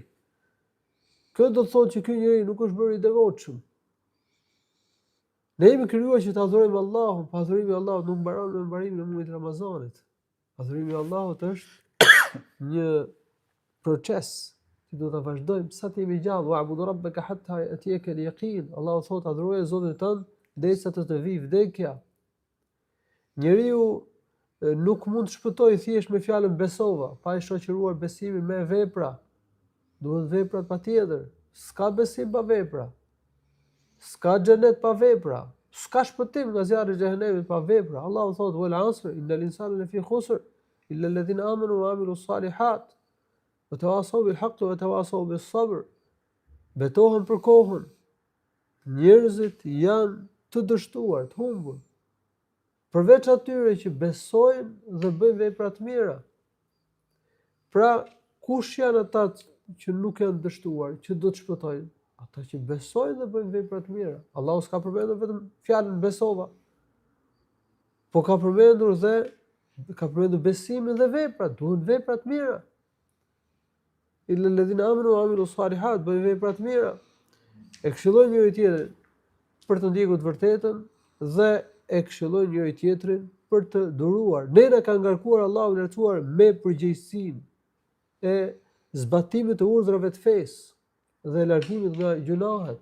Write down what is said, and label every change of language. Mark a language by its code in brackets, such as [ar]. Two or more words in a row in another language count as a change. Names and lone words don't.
[sq] Kjo do të thotë që ky njeri nuk është bërë i devotshëm. Ne jemi krijuar që të adhurojmë Allahun, pa adhurimi i Allahut nuk mbaron me mbarimin e muajit Ramazanit. Adhurimi i Allahut është një proces që do ta vazhdojmë sa të jemi gjallë. [ar] واعبد ربك حتى يأتيك اليقين. [sq] Allahu thotë adhuroje Zotin tënd derisa të vijë vdekja. Njeriu nuk mund të shpëtoj thjesht me fjalën besova, pa i shoqëruar besimin me vepra. Duhet veprat patjetër. S'ka besim pa vepra. S'ka xhenet pa vepra. S'ka shpëtim nga zjarri i xhenemit pa vepra. Allahu thotë [ar] والعصر إن الإنسان لفي خسر إلا الذين آمنوا وعملوا الصالحات وتواصوا بالحق وتواصوا بالصبر. [sq] Betohen për kohën. Njerëzit janë të dështuar, të humbur. Përveç atyre që besojnë dhe bëjnë vepra të mira. Pra, kush janë ata që nuk janë dështuar, që do të shpëtojnë? Ata që besojnë dhe bëjnë vepra të mira. Allahu s'ka përmendur vetëm fjalën besova, po ka përmendur besimin dhe veprat, duhen vepra të mira. [ar] إلا الذين آمنوا وعملوا الصالحات, [sq] bëjnë vepra të mira. E këshillojnë njëri tjetrin për të ndjekur të vërtetën dhe e këshillojnë njëri tjetrin për të duruar. Ne na ka ngarkuar Allahu i lartësuar me përgjegjësinë e zbatimit të urdhrave të fesë dhe largimit nga gjunahet.